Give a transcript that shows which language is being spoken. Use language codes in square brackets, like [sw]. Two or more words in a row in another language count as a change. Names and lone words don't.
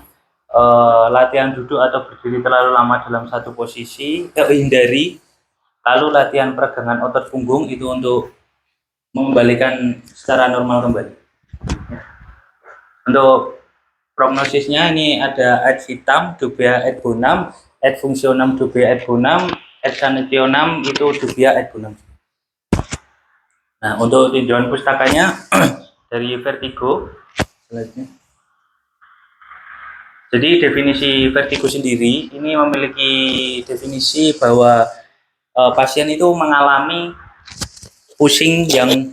[id] Latihan duduk atau berdiri terlalu lama dalam satu posisi hindari. Lalu latihan peregangan otot punggung itu untuk mengembalikan secara normal kembali. Untuk prognosisnya ini ada [la] ad vitam, dubia ad bonum, ad functionem dubia ad bonum, ad sanitionem itu dubia ad bonum. [id] Nah, untuk tinjauan pustakanya dari vertigo selanjutnya. Jadi definisi vertigo sendiri ini memiliki definisi bahwa pasien itu mengalami pusing yang